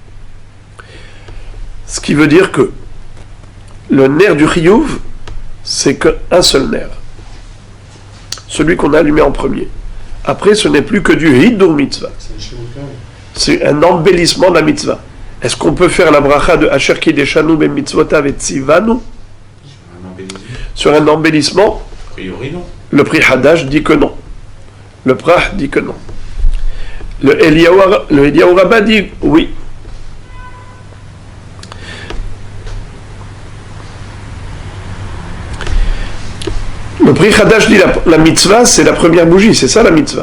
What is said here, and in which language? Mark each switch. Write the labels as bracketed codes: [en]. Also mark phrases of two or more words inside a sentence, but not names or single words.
[fr] Ce qui veut dire que le ner du chiyuv, c'est qu'un seul ner. Celui qu'on a allumé en premier. Après, ce n'est plus que du [he] הידור מצווה. [fr] C'est un embellissement de la mitzvah. Est-ce qu'on peut faire la bracha de [he] אשר קדשנו בן מצוותיו את צונו [fr] sur un embellissement? A priori, non. Le Pri Hadash dit que non. Le Prah dit que non. Le Eliyahu Rabbah dit oui. Le Pri Hadash dit la mitzvah, c'est la première bougie, c'est ça la mitzvah.